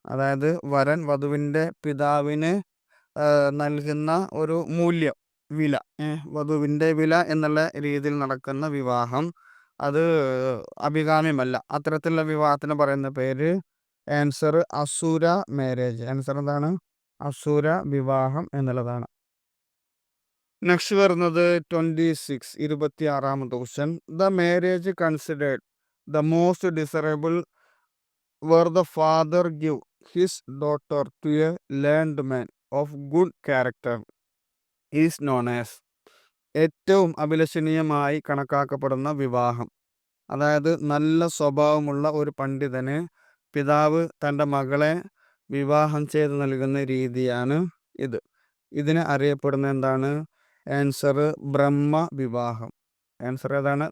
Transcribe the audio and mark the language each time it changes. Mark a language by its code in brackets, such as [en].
[ml] അതായത് വരൻ വധുവിൻ്റെ പിതാവിന് നൽകുന്ന ഒരു മൂല്യം, വില, വധുവിൻ്റെ വില എന്നുള്ള രീതിയിൽ നടക്കുന്ന വിവാഹം അത് അഭികാമ്യമല്ല. അത്തരത്തിലുള്ള വിവാഹത്തിന് പറയുന്ന പേര് ആൻസർ അസുര മാരേജ്. ആൻസർ എന്താണ്? അസുര വിവാഹം എന്നുള്ളതാണ്. നെക്സ്റ്റ് വരുന്നത് 26ാമത്തെ question. [en] The marriage considered the most desirable where the father give his daughter to a learned man of good character is known as? [ml] ഏറ്റവും അഭിലഷണീയമായി കണക്കാക്കപ്പെടുന്ന വിവാഹം, അതായത് നല്ല സ്വഭാവമുള്ള ഒരു പണ്ഡിതന് പിതാവ് തൻ്റെ മകളെ വിവാഹം ചെയ്ത് നൽകുന്ന രീതിയാണ് ഇത്. ഇതിനെ അറിയപ്പെടുന്ന എന്താണ്? ആൻസർ ബ്രഹ്മവിവാഹം. ആൻസർ ഏതാണ്?